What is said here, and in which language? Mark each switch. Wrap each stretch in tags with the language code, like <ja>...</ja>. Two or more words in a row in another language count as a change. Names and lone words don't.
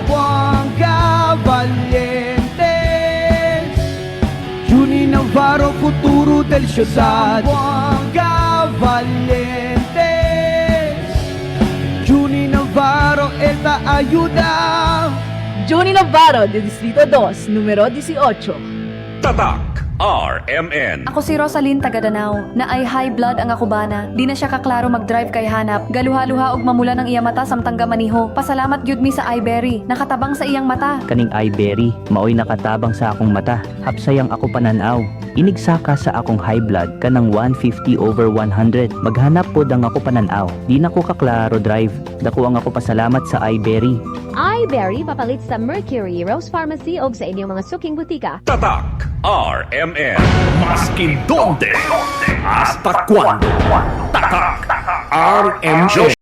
<cbk>Zamboanga valiente, Junie Navarro, futuro del ciudad. Zamboanga valientes, Junie Navarro, él va a ayudar. Junie Navarro, de Distrito 2, número 18.</cbk> <ceb>Tatak RMN. Ako si Rosalyn Tagadanao, na ay high blood ang akubana. Di na siya kaklaro mag-drive kay hanap. Galuha-luha og mamula ng iya mata samtang gamaniho. Pasalamat gyud mi sa iBerry, nakatabang sa iyang mata. Kaning iBerry, maoy nakatabang sa akong mata. Hapsayang ako pananaw. Inigsaka sa akong</ceb> <en>high blood</en> <ceb>kanang 150/100. Maghanap pod ang ako pananaw. Di na ko kaklaro drive. Dako ang ako pasalamat sa iBerry. iBerry papalit sa Mercury, Rose Pharmacy og sa inyong mga suking butika. Tatak RMN.</ceb> <cbk>Maskin donde, hasta cuando. Tatak RMN.</cbk>